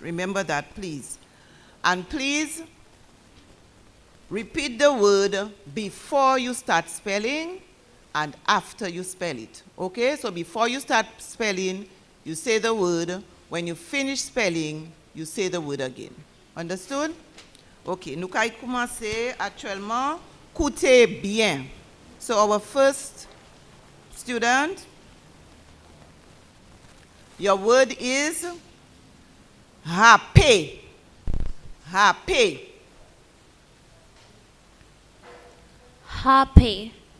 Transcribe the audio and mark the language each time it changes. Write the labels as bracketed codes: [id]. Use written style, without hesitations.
[en] Remember that, please. And please repeat the word before you start spelling and after you spell it. Okay? So before you start spelling, you say the word. When you finish spelling, you say the word again. Understood? Okay. [fr] Nous allons commencer actuellement. Écoutez bien. [en] So our first student, your word is happy. Happy. Happy.